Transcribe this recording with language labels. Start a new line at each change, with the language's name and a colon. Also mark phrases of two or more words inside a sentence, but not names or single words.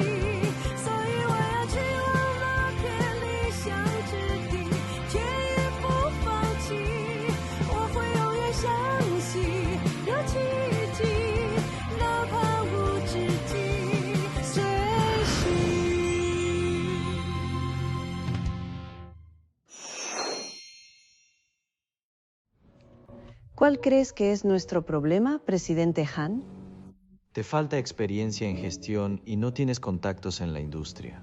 Chinese: 所以我要去忘了偏理想之地，却也不放弃。我会永远相信有奇迹，哪怕无止境追寻。
Spanish: ¿Cuál crees que es nuestro problema, presidente Han? Te falta experiencia en gestión y no tienes contactos en la industria.